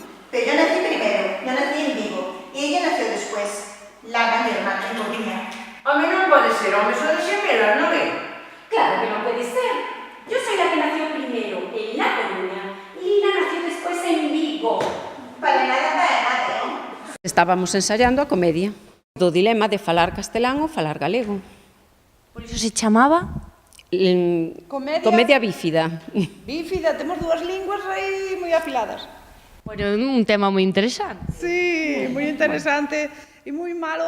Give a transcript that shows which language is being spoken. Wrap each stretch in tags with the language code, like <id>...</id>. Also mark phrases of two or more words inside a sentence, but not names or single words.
<es>Pero yo nací primero, yo nací en Vigo, y ella nació después, Lara, mi hermana, en Coruña.</es> <gl>Home, non pode ser, home, son de xemelas, non é?</gl> <es>Claro que non puede ser. Yo soy la que nació primero en La Coruña y Lina nació después en Vigo. Para nada, ¿eh? Estábamos ensayando</es> <gl>a comedia do dilema de falar castelán ou falar galego. Por iso se chamaba? Comedia bífida. Bífida, temos dúas linguas aí moi afiladas. Bueno, un tema moi interesante. Sí, moi interesante e moi malo.</gl>